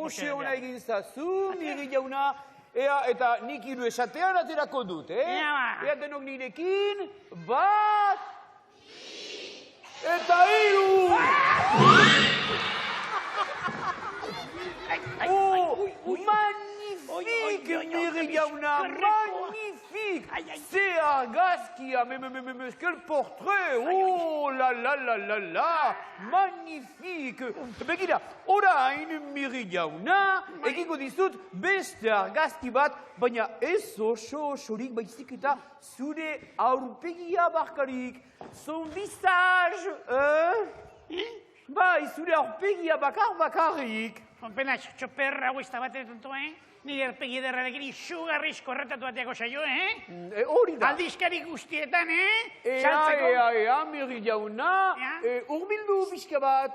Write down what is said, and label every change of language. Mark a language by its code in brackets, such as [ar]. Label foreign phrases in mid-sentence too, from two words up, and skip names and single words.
[eu] Pose hona egin zazu, Mirri jauna. Eta nik hiru esatean aterako dut, Ea denok nirekin, bat, eta hiru! Magnifique, Miri jauna, [fr] magnifique. C'est argazkia, mais quel portrait, oh la la la la la, magnifique. [eu] Begira, orain Miri jauna, egingo dizut beste argazki bat, baina ez osorik baizik eta zure aurpegia barkarik, [fr] son visage, [eu] bai, zure aurpegia bakarrik. Penaz, txoper hau ez da bat etonto, nire erpegi ederrarekin izugarriz korretatu bateako saio, Hori da. Aldizkari guztietan, Ea, Miri jauna, urbildu bizka bat.